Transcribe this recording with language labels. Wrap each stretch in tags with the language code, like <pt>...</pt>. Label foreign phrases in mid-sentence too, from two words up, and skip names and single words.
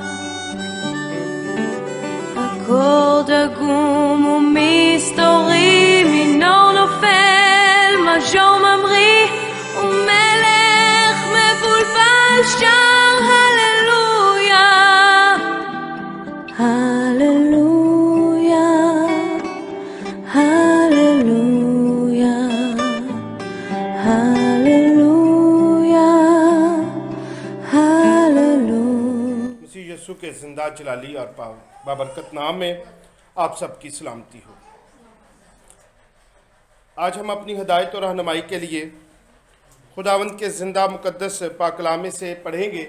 <he>אקורד עגום ומסתורי, מינור נופל, מז'ור ממריא, ומלך מבולבל שר הללויה, הללויה, הללויה,</he> <ur>ہللویاہ ہللویاہ. مسیح یسوع کے زندہ جلالی اور بابرکت نام میں آپ سب کی سلامتی ہو. آج ہم اپنی ہدایت اور رہنمائی کے لیے خداوند کے زندہ مقدس پاک کلام سے پڑھیں گے.</ur>